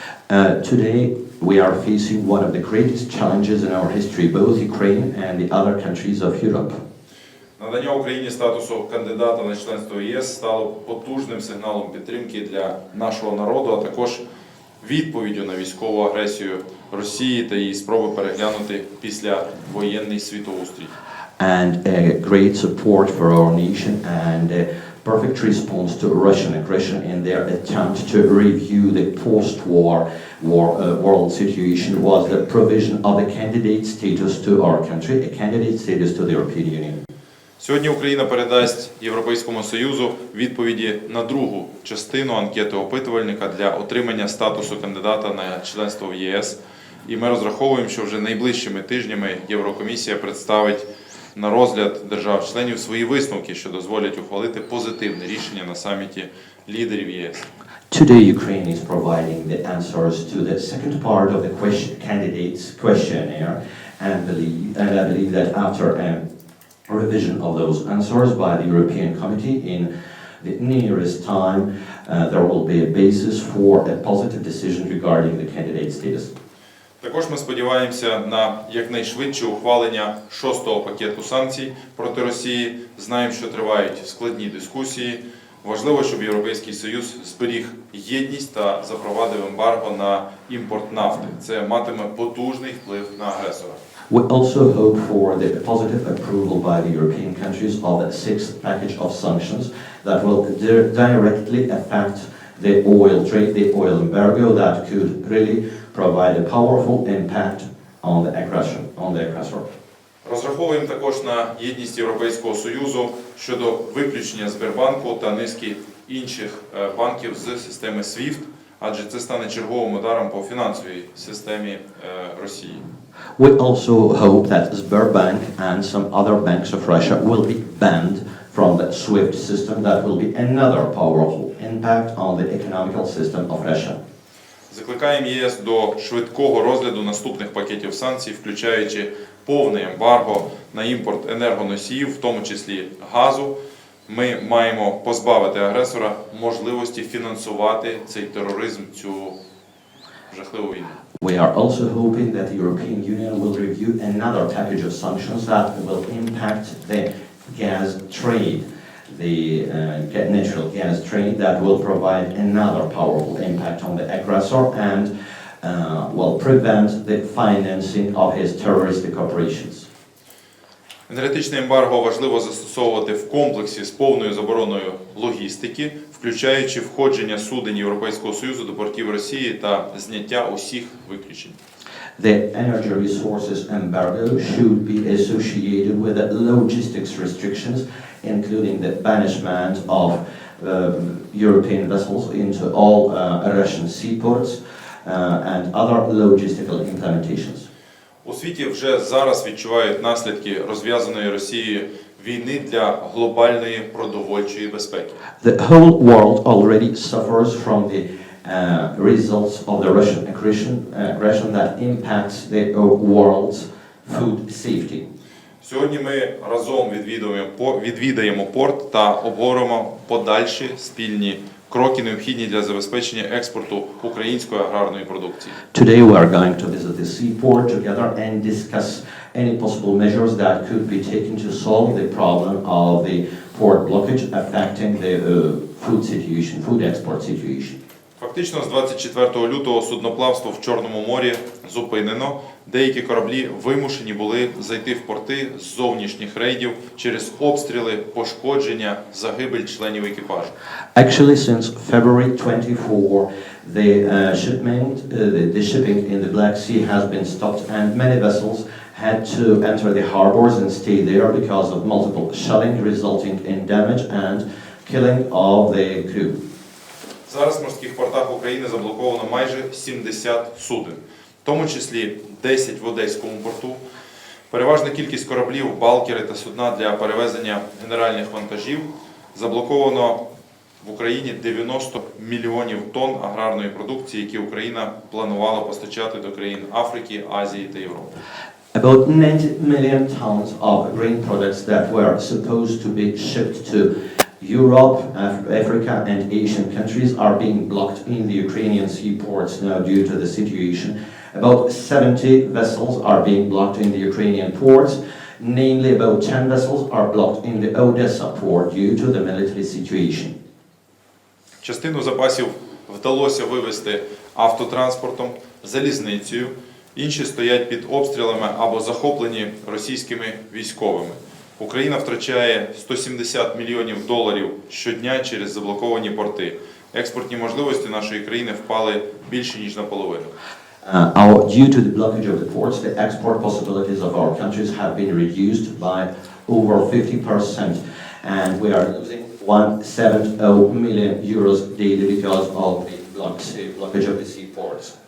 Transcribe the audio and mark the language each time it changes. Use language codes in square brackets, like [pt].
[en] Today, we are facing one of the greatest challenges in our history, both Ukraine and the other countries of Europe. [uk] Надання Україні статусу кандидата на членство в ЄС стало потужним сигналом підтримки для нашого народу, а також відповіддю на військову агресію Росії та її спроби переглянути післявоєнний світоустрій. [en] And a great support for our nation and a perfect response to Russian aggression in their attempt to review the post-war world situation was the provision of a candidate status to our country, a candidate status to the European Union. [uk] Сьогодні Україна передасть Європейському Союзу відповіді на другу частину анкети опитувальника для отримання статусу кандидата на членство в ЄС. І ми розраховуємо, що вже найближчими тижнями Єврокомісія представить на розгляд держав-членів свої висновки, що дозволять ухвалити позитивне рішення на саміті лідерів ЄС. [en] Today, Ukraine is providing the answers to the second part of the candidates questionnaire, and I believe that after a revision of those answers by the European Committee in the nearest time, there will be a basis for a positive decision regarding the candidate status. [uk] Також ми сподіваємося на якнайшвидше ухвалення 6-го пакету санкцій проти Росії. Знаємо, що тривають складні дискусії. Важливо, щоб Європейський Союз зберіг єдність та запровадив ембарго на імпорт нафти. Це матиме потужний вплив на агресора. [en] We also hope for the positive approval by the European countries of the 6th package of sanctions that will directly affect the oil trade, the oil embargo that could really provide a powerful impact on the aggressor. [uk] Розраховуємо також на єдність Європейського Союзу щодо виключення Сбербанку та низки інших банків з системи SWIFT, адже це стане черговим ударом по фінансовій системі Росії. [en] We also hope that Sberbank and some other banks of Russia will be banned from the SWIFT system. That will be another powerful impact on the economical system of Russia. [uk] Закликаємо ЄС до швидкого розгляду наступних пакетів санкцій, включаючи повне ембарго на імпорт енергоносіїв, в тому числі газу. Ми маємо позбавити агресора можливості фінансувати цей тероризм, цю жахливу війну. [en] We are also hoping that the European Union will review another package of sanctions that will impact the gas trade, the natural gas trade that will provide another powerful impact on the aggressor and will prevent the financing of his terroristic operations. [uk] Енергетичне ембарго важливо застосовувати в комплексі з повною забороною логістики, включаючи входження суден Європейського Союзу до портів Росії та зняття усіх виключень. [en] The energy resources embargo should be associated with the logistics restrictions, including the banishment of European vessels into all Russian seaports and other logistical implementations. [uk] У світі вже зараз відчувають наслідки розв'язаної Росією війни для глобальної продовольчої безпеки. [en] The whole world already suffers from the results of the Russian aggression that impacts the world's food safety. [uk] Сьогодні ми разом відвідаємо порт та обговоримо подальші спільні кроки, необхідні для забезпечення експорту української аграрної продукції. [en] Today we are going to visit the seaport together and discuss any possible measures that could be taken to solve the problem of the port blockage affecting the food export situation. [uk] Фактично з 24 лютого судноплавство в Чорному морі зупинено. Деякі кораблі вимушені були зайти в порти з зовнішніх рейдів через обстріли, пошкодження, загибель членів екіпажу. [en] Actually, since February 24, the shipping in the Black Sea has been stopped and many vessels had to enter the harbors and stay there because of multiple shelling resulting in damage and killing of the crew. [uk] Зараз в морських портах України заблоковано майже 70 суден, в тому числі 10 в Одеському порту. Переважна кількість кораблів, балкери та судна для перевезення генеральних вантажів. Заблоковано в Україні 90 мільйонів тонн аграрної продукції, які Україна планувала постачати до країн Африки, Азії та Європи. [en] About 90 million tons of grain products that were supposed to be shipped to Europe, Africa and Asian countries are being blocked in the Ukrainian seaports now due to the situation. About 70 vessels are being blocked in the Ukrainian ports. Namely, about 10 vessels are blocked in the Odessa port due to the military situation. [uk] Частину запасів вдалося вивезти автотранспортом, залізницею, інші стоять під обстрілами або захоплені російськими військовими. Україна втрачає $170 мільйонів щодня через заблоковані порти. Експортні можливості нашої країни впали більше, ніж наполовину. [en] Due to the blockage of the ports, the export possibilities of our countries have been reduced by over 50%, and we are losing €170 million daily because of the blockage of the seaports.